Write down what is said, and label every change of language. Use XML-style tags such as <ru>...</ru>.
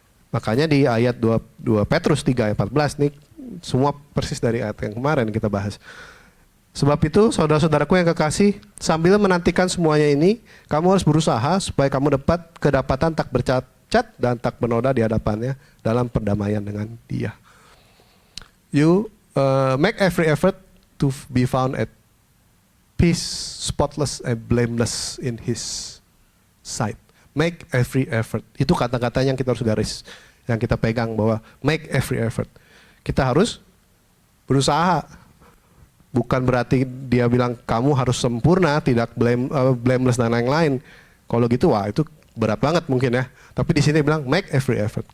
<id>Makanya di ayat 2 Petrus 3 ayat 14 nih, semua persis dari ayat yang kemarin kita bahas. Sebab itu, saudara-saudaraku yang kekasih, sambil menantikan semuanya ini, kamu harus berusaha supaya kamu dapat kedapatan tak bercacat dan tak bernoda di hadapannya dalam perdamaian dengan Dia.</id> <en>You make every effort to be found at peace, spotless and blameless in His sight. Make every effort.</en> <id>Itu kata-kata yang kita harus garis, yang kita pegang bahwa</id> <en>make every effort.</en> <id>Kita harus berusaha. Bukan berarti dia bilang kamu harus sempurna, tidak blameless dan lain-lain. Kalau gitu wah itu berat banget mungkin ya. Tapi di sini bilang</id> <en>make every effort.</en>